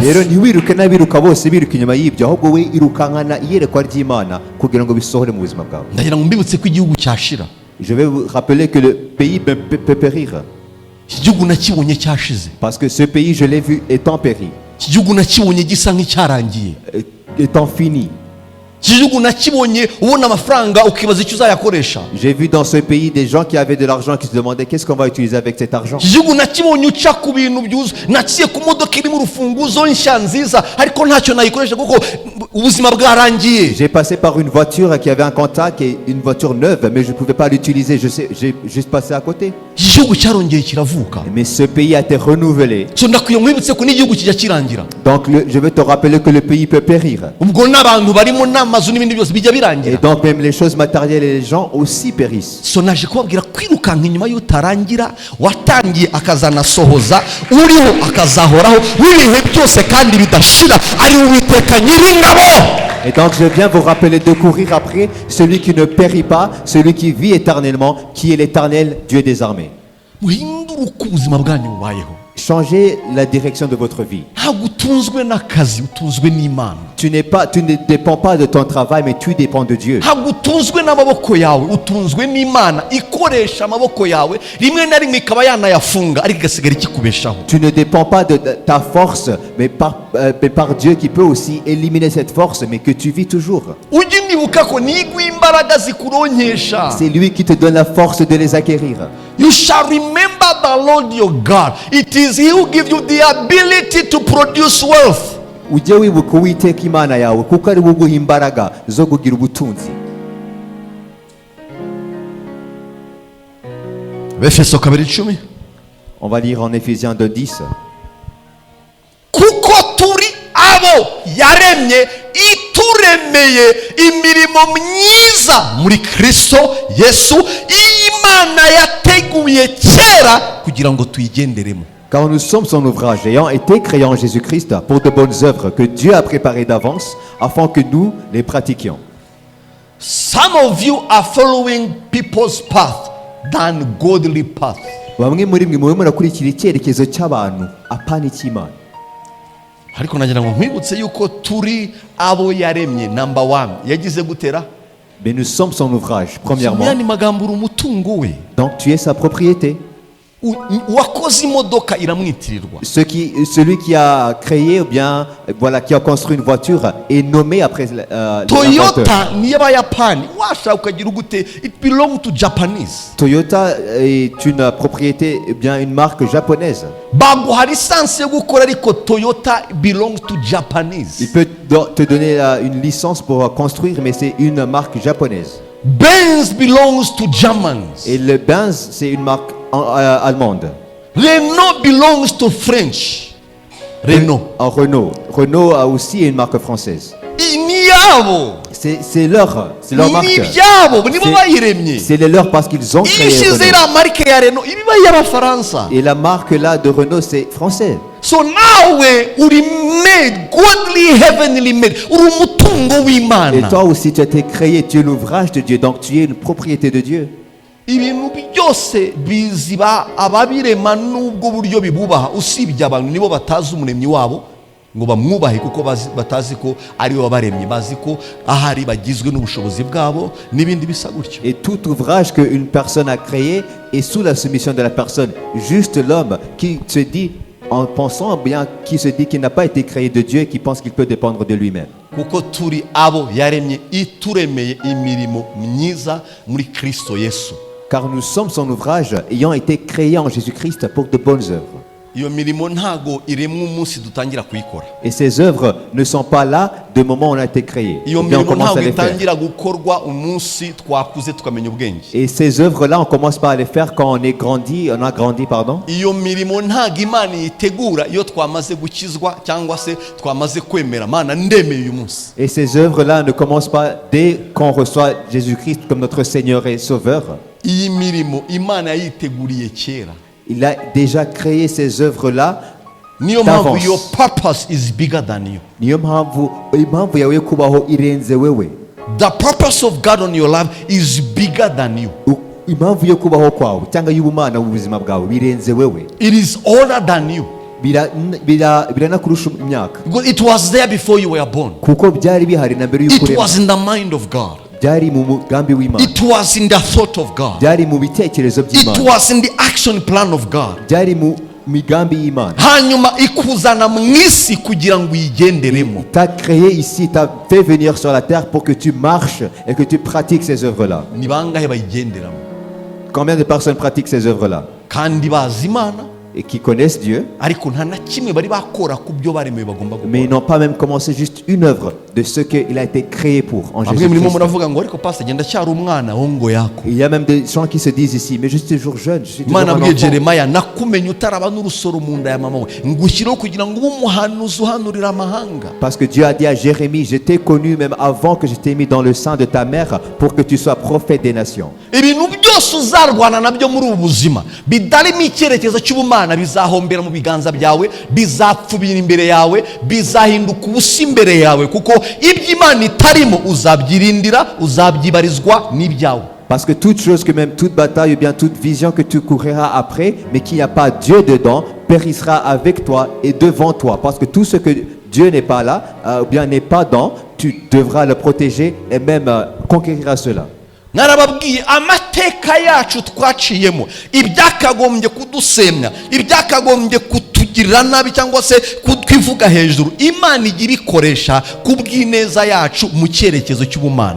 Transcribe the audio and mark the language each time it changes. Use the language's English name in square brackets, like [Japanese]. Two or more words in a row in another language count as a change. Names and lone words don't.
[Kinyarwanda] Rero ntiwiruke n'abiruka bose biruka inyuma y'ibyo, ahubwo we irukankana iyerekwa ry'Imana kugira ngo bisohore mu buzima bwawe. Ndagira ngo mbibutse ko igihugu cyashira. [French] Je vais vous rappeler que le pays peut périr, [Kinyarwanda] Iki gihugu nakibonye cyashize. [French] parce que ce pays, je l'ai vu étant péri, [Kinyarwanda] Iki gihugu nakibonye gisa nk'icyarangiye. [French] étant fini. [Kinyarwanda] Iki gihugu nakibonye ubona amafaranga ukibaza icyo uzayakoresha. [French] J'ai vu dans ce pays des gens qui avaient de l'argent qui se demandaient qu'est-ce qu'on va utiliser avec cet argent. [Kinyarwanda] Iki gihugu nakibonye uca ku bintu byuzuye. Naciye ku modoka irimo urufunguzo nshya nziza, ariko ntacyo nayikoresha kuko ubuzima bwarangiye. [French] J'ai passé par une voiture qui avait un contact et une voiture neuve, mais je ne pouvais pas l'utiliser. J'ai juste passé à côté. [Kinyarwanda] Iki gihugu cyarongeye kiravuka. [French] Mais ce pays a été renouvelé. [Kinyarwanda] So ndakwiye mwibutse ko n'igihugu kijya kirangira. [French] Donc je veux te rappeler que le pays peut périr. [Kinyarwanda] Ubwo n'abantu barimo n'amazu n'ibindi byose bijya [French] Et [Kinyarwanda] birangira. [French] donc même les choses matérielles et les gens aussi périssent. [Kinyarwanda] So naje kubabwira kwirukanka inyuma y'utarangira, watangiye akazanasohoza, uriho akazahoraho, w'ibihe byose kandi bidashira, ari Uwiteka Nyiringabo. [French] Et donc je viens vous rappeler de courir après celui qui ne périt pas, celui qui vit éternellement, qui est l'éternel Dieu des armées. [Kinyarwanda] Muhindure uko ubuzima bwanyu bubayeho. [French] Changez la direction de votre vie. [Kinyarwanda] Ntabwo utunzwe n'akazi, utunzwe n'Imana. [French] Tu ne dépends pas de ton travail, mais tu dépends de Dieu. [Kinyarwanda] Ntabwo utunzwe n'amaboko yawe, utunzwe n'Imana ikoresha amaboko yawe, rimwe na rimwe ikaba yanayafunga ariko igasigara ikikubeshaho. [French] Tu ne dépends pas de ta force, mais par Dieu qui peut aussi éliminer cette force, mais que tu vis toujours. [Kinyarwanda] Ujye unibuka ko nigwa imbaraga zikuronkesha. [French] C'est lui qui te donne la force de les acquérir. [English] You shall remember the Lord your God. It is He who gives you the ability to produce wealth. [Kinyarwanda] Ujye wibuka Uwiteka Imana yawe, kuko ari we uguha imbaraga zo kugira ubutunzi. Efeso 2:10. [French] On va lire en Éphésiens 2:10. [Kinyarwanda] Kuko turi abo yaremye ituremeye imirimo myiza muri Kristo Yesu, Imana yateguye kera kugira ngo tuyigenderemo. [French] Car nous sommes son ouvrage, ayant été créés en Jésus-Christ pour de bonnes œuvres que Dieu a préparées d'avance afin que nous les pratiquions. [English] Some of you are following people's path than godly path. [Kinyarwanda] Bamwe muri mwe murimo murakurikira icyerekezo cy'abantu apana icy'Imana. Ariko nagira ngo nkwibutse yuko turi abo yaremye. [English] Number one, [Kinyarwanda] yagize gutera. [French] Mais nous sommes son ouvrage, premièrement. [Kinyarwanda] Yani magambo uri umutungo we. [French] Donc tu es sa propriété. [Kinyarwanda] Uwakoze imodoka iramwitirirwa. [French] Celui qui a créé ou bien voilà qui a construit une voiture est nommé après [Kinyarwanda] Toyota ni y'Abayapani. Washaka ukagira gute? [English] It belongs to Japanese. [French] Toyota est une propriété, eh bien une marque japonaise. [Kinyarwanda] Baguha lisansi yo gukora ariko Toyota [English] belongs to Japanese. [French] Il peut te donner une licence pour construire, mais c'est une marque japonaise. [English] Benz belongs to Germans. [French] Et le Benz, c'est une marque allemande. [English] Renault belongs to French. [French] Renault a aussi une marque française. C'est leur marque. C'est les leurs parce qu'ils ont créé Renault. Et la marque là de Renault, c'est français. [English] So now we made godly, heavenly made. [French] Et toi aussi tu as été créé, tu es l'ouvrage de Dieu, donc tu es une propriété de Dieu. [Kinyarwanda] Ibintu byose biziba ababirema nubwo buryo bibubaha usibye abantu nibo batazi umuremyi wabo ngo bamwubahe kuko batazi ko ari we wabaremye, bazi ko ahari bagizwe n'ubushobozi bwabo n'ibindi bisa gutyo. [French] Et tout ouvrage qu'une personne a créé est sous la soumission de la personne. Juste l'homme qui se dit en pensant bien, qui se dit qu'il n'a pas été créé de Dieu et qui pense qu'il peut dépendre de lui-même. Kuko turi abo yaremye ituremeye imirimo myiza muri Kristo Yesu. Car nous sommes son ouvrage ayant été créés en Jésus-Christ pour de bonnes œuvres. Et ces œuvres ne sont pas là du moment où on a été créé. On commence à les faire. Et ces œuvres-là, on commence pas à les faire quand on a grandi, pardon. Et ces œuvres-là ne commencent pas dès qu'on reçoit Jésus-Christ comme notre Seigneur et Sauveur. Il a déjà créé ces œuvres-là d'avance. [English] Your purpose is bigger than you. The purpose of God on your life is bigger than you. It is older than you. Because it was there before you were born. It was in the mind of God. It was in the thought of God. It was in the action plan of God. [Kinyarwanda] Hanyuma ikuzana mu isi kugira ngo uyigenderemo. [French] T'a créé ici, t'a fait venir sur la terre pour que tu marches et que tu pratiques ces œuvres-là. [Kinyarwanda] Ni bangahe bayigenderamo? [French] Combien de personnes pratiquent ces œuvres-là? [Kinyarwanda] Kandi bazi Imana [French] et qui connaissent Dieu, mais ils n'ont pas même commencé juste une œuvre de ce qu'il a été créé pour en Jésus-Christ. Il y a même des gens qui se disent ici, mais je suis toujours jeune, je suis toujours un enfant. Parce que Dieu a dit à Jérémie, je t'ai connu même avant que je t'ai mis dans le sein de ta mère pour que tu sois prophète des nations. [Kinyarwanda] Bizahombera mu biganza byawe, bizapfubira imbere yawe, bizahinduka ubusa imbere yawe, kuko iby'Imana itarimo uzabyirindira, uzabyibarizwa n'ibyawe. [French] Parce que toute chose, que même toute bataille ou bien toute vision que tu courras après, mais qu'il n'y a pas Dieu dedans, périssera avec toi et devant toi. Parce que tout ce que Dieu n'est pas là, ou bien n'est pas dans, tu devras le protéger et même conquérir à cela. [Kinyarwanda] Narababwiye amateka yacu twaciyemo ibyakagombye kudusemya ibyakagombye kutugirira nabi cyangwa se kutwivuga hejuru Imana igira ikoresha kubw'ineza yacu mu cyerekezo cy'ubumana.